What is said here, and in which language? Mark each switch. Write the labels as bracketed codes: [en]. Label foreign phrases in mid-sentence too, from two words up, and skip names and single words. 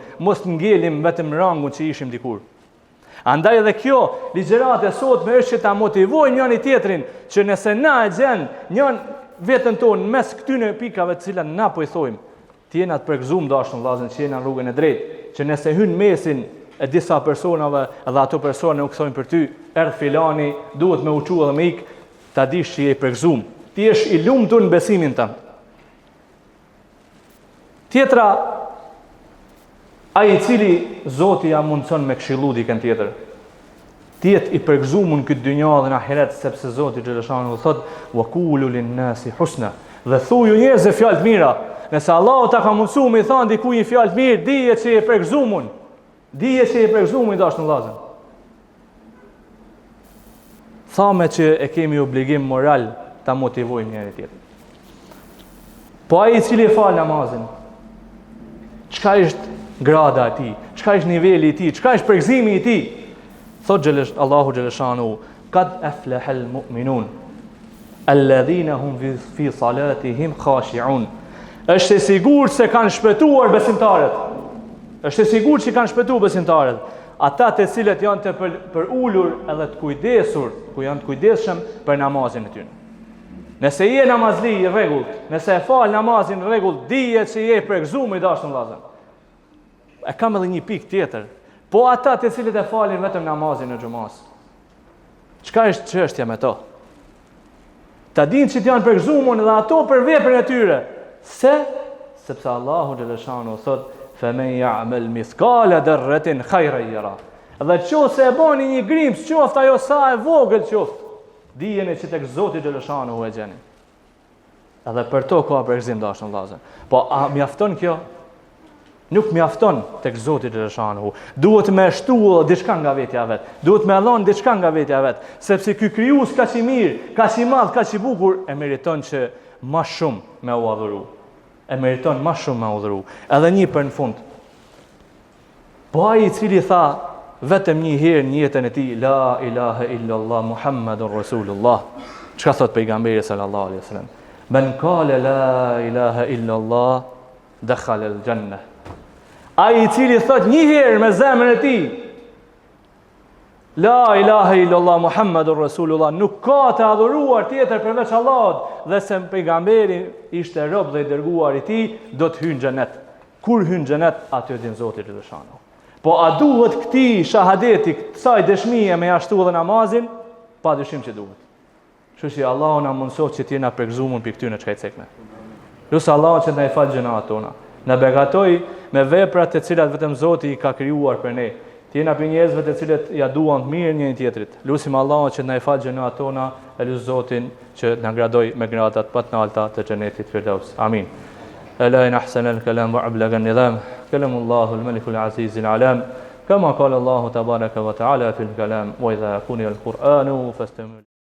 [sq] Mos të ngelim vetëm rangun që ishim dikur. Andaj edhe kjo ligjërata sot më është që ta motivojmë njëri tjetrin që nëse na e gjen njën veten tonë mes këtyre pikave të cilat na po i thojmë, të jena të përgëzuar dashur vëllazër që jena në rrugën e drejtë, që nëse hyn mesin e disa personave dhe ato persona nuk thonë për ty, erdh filani, duhet me uçu edhe me ik, ta dish që je i përgëzuar. Ti je i lumtur në besimin tënd. Tjetra, ai i cili Zoti ja mundson me këshillu dikën tjetër, ti je i përgëzuar në këtë dynjë dhe në ahiret, sepse Zoti xhaleshanu thot: [ar] "وقولوا للناس حسنا." [sq] Dhe thuju njerëzve fjalë të mira. Nëse Allahu ta ka mundsuar me i thënë dikujt një fjalë të mirë, dije se je i përgëzuar. Dije se je i përgëzuar dashur vëllazër. Thamë që e kemi obligim moral ta motivojmë njëri tjetrin. Po ai i cili e fal namazin, çka është grada e tij, çka është niveli i tij, çka është përgëzimi i tij? Thot Allahu xhaleshanu, [ar] "قد أفلح المؤمنون الذين هم في صلاتهم خاشعون." [sq] Është e sigurt se kanë shpëtuar besimtarët. Është e sigurt që kanë shpëtuar besimtarët. Ata të cilët janë të për ulur edhe të kujdesur, ku janë të kujdesshëm për namazin e tyre. Nëse je namazli i rregullt, nëse e fal namazin i rregullt, dije se je përgëzuar i dashur vëllazër. E kam edhe një pikë tjetër. Po ata të cilët e falin vetëm namazin e xumas, çka është çështja me to? Ta dinë që janë përgëzuar edhe ato për veprën e tyre. Sepse Allahu xhaleshanu thot: [ar] "فمن يعمل مثقال ذرة خيرا يره." [sq] Dhe nëse e bani një grimc, qoftë ajo sa e vogël qoftë, dijeni që tek Zoti xhaleshanu e gjeni. Edhe për to ka përgëzim dashur vëllazër. Po a mjafton kjo? Nuk mjafton tek Zoti xhaleshanu. Duhet me shtu diçka nga vetja vet. Duhet me dhënë diçka nga vetja vet, sepse ky krijues kaq i mirë, kaq i madh, kaq i bukur e meriton që më shumë me u adhuru. E meriton më shumë me u adhuru. Edhe një për në fund. Po ai i cili tha vetëm një herë në jetën e tij, [ar] لا إله إلا الله محمد رسول الله. [sq] Çka thot pejgamberi [ar] صلى الله عليه وسلم? من قال لا إله إلا الله دخل الجنة. [sq] Ai i cili thot një herë me zemrën e tij, [ar] لا إله إلا الله محمد رسول الله, [sq] nuk ka të adhuruar tjetër përveç Allahut, dhe se pejgamberi ishte rob dhe i dërguar i tij, do të hyjë në xhenet. Kur hyn në xhenet, aty din Zoti xhaleshanu. Po a duhet këtij shahadeti, kësaj dëshmie me jashtu edhe namazin? Padyshim që duhet. Kështu që Allahu na mundësoft që të jena përgëzuar për këtyre çka i cekme. Lutë Allahun që na i fal gjunat tona. Na begatoj me veprat të cilat vetëm Zoti i ka krijuar për ne. Të jena për njerëzve të cilët ja duan të mirë njëri tjetrit. Lutim Allahun që na i falë gjunat tona, e lut Zotin që na gradoj me gradat më të larta të xhenetit Firdaus. Amin. [ar] ألا إن أحسن الكلام وأبلغ النظام كلام الله الملك العزيز العلام كما قال الله تبارك وتعالى في الكلام وإذا قرئ القرآن فاستمعوا